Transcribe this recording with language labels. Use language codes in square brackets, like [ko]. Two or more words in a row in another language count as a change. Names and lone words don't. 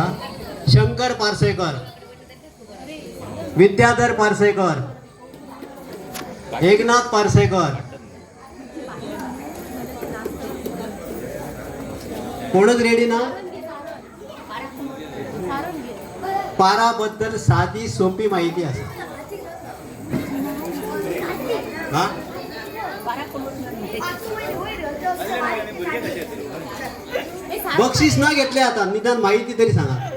[mr] शंकर पार्सेकर, विद्याधर पार्सेकर, एकनाथ पार्सेकर, कोणच रेडी ना. पाराबद्दल साधी सोपी माहिती असा. हा बक्षीस ना घेतले आता निदान माहिती तरी सांगा.